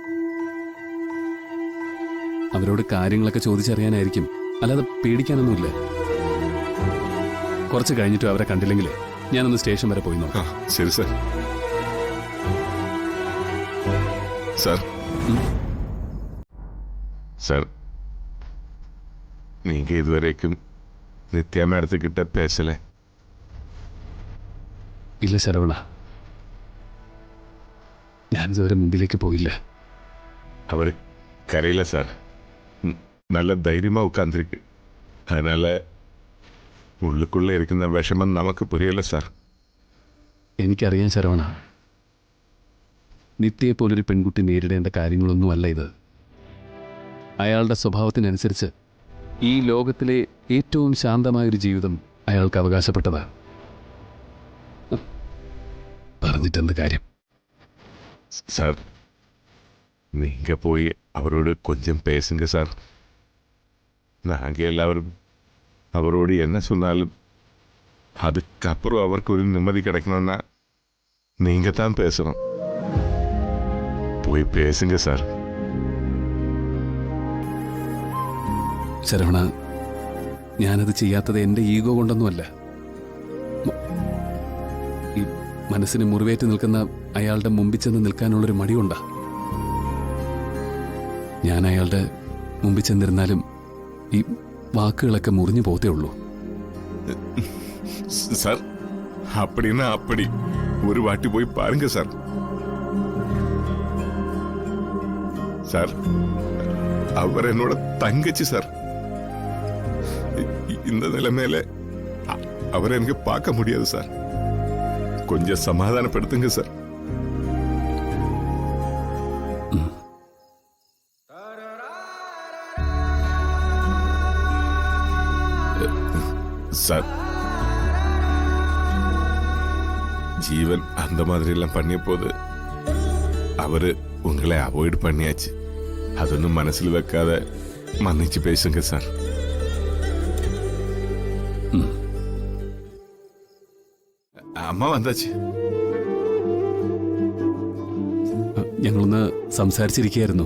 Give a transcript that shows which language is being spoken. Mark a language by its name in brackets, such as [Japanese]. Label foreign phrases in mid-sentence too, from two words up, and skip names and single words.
[Malayalam] അവരോട് കാര്യങ്ങളൊക്കെ ചോദിച്ചറിയാനായിരിക്കും, അല്ലാതെ പേടിക്കാനൊന്നുമില്ല. കുറച്ച് കഴിഞ്ഞിട്ടും അവരെ കണ്ടില്ലെങ്കിൽ ഞാനൊന്ന് സ്റ്റേഷൻ വരെ പോയി നോക്കാം. ശരി സർ. സർ, സർ, [Tamil] நீங்க இதுவரைக்கும் நித்யா மேடத்துக்கிட்ட பேசல? [Malayalam] ഇല്ല ശരവണ, ഞാനിതുവരെ മുമ്പിലേക്ക് പോയില്ല. [Tamil] அவர் கரையில சார். நல்ல தைரியமா உட்காந்துருக்கு. அதனால உள்ளுக்குள்ள இருக்கிற விஷமம் நமக்கு புரியல സാർ. [Malayalam] എനിക്കറിയാം ശരവണ, നിത്യയെപ്പോലൊരു പെൺകുട്ടി നേരിടേണ്ട കാര്യങ്ങളൊന്നുമല്ല ഇത്. അയാളുടെ സ്വഭാവത്തിനനുസരിച്ച് ഈ ലോകത്തിലെ ഏറ്റവും ശാന്തമായൊരു ജീവിതം അയാൾക്ക് അവകാശപ്പെട്ടതാണ്. പറഞ്ഞിട്ടെന്ത് കാര്യം? [Tamil] சார், நீங்க போய் அவரோடு கொஞ்சம் பேசுங்க சார். நாங்க எல்லாரும் அவரோடு என்ன சொன்னாலும் அதுக்கப்புறம் அவருக்கு ஒரு நிம்மதி கிடைக்கணும்னா நீங்க தான் பேசணும். போய் பேசுங்க சார். [Malayalam] ശരവണ, ഞാനത് ചെയ്യാത്തത് എൻ്റെ ഈഗോ കൊണ്ടൊന്നുമല്ല. ഈ മനസ്സിന് മുറിവേറ്റ് നിൽക്കുന്ന അയാളുടെ മുമ്പിൽ ചെന്ന് നിൽക്കാനുള്ളൊരു മടിയുണ്ടാ. ഞാൻ അയാളുടെ മുമ്പിൽ ചെന്നിരുന്നാലും ഈ വാക്കുകളൊക്കെ മുറിഞ്ഞു പോത്തേ ഉള്ളൂ. സാർ, [Tamil] அப்படின்னா அப்படி ஒரு வாட்டி போய் பாருங்க சார். சார், அவர் என்னோட தங்கச்சி சார். இந்த நிலைமையில அவரை எனக்கு பார்க்க முடியாது சார். கொஞ்சம் சமாதானப்படுத்துங்க சார். சார், ஜீவன் அந்த மாதிரி எல்லாம் பண்ணிய போது அவரு உங்களை அவாய்ட் பண்ணியாச்சு. [Malayalam] അതൊന്നും മനസ്സിൽ വെക്കാതെ [Tamil] மன்னிச்சு பேசுங்க [Malayalam] സാർ. [Tamil] அம்மா வந்தாச்சு. [Malayalam] ഞങ്ങളൊന്ന് സംസാരിച്ചിരിക്കുകയായിരുന്നു.